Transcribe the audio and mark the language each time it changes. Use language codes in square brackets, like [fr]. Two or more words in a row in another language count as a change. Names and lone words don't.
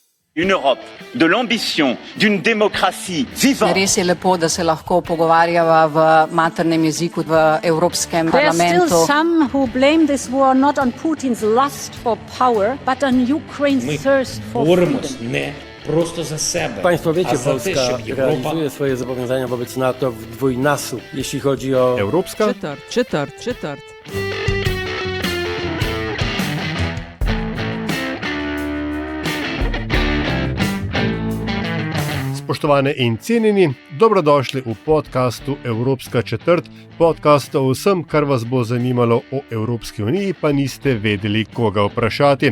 [fr] Une Europe de l'ambition, d'une démocratie vivante. [sl] Res je lepo, da se lahko pogovarjava v maternem jeziku v Evropskem parlamentu. [en] There are still some who blame this war not on Putin's lust for power, but on Ukraine's thirst for freedom. [pl] Nie prosto za sebe. Państwo wiecie, a za Polska te, żeby Europa... realizuje swoje zobowiązania wobec NATO w dwójnasób, jeśli chodzi o... [sl] Evropska? Četrt. Spoštovane in cenjeni, dobrodošli v podkastu Evropska četrt, podcast o vsem, kar vas bo zanimalo o Evropski uniji, pa niste vedeli, koga vprašati.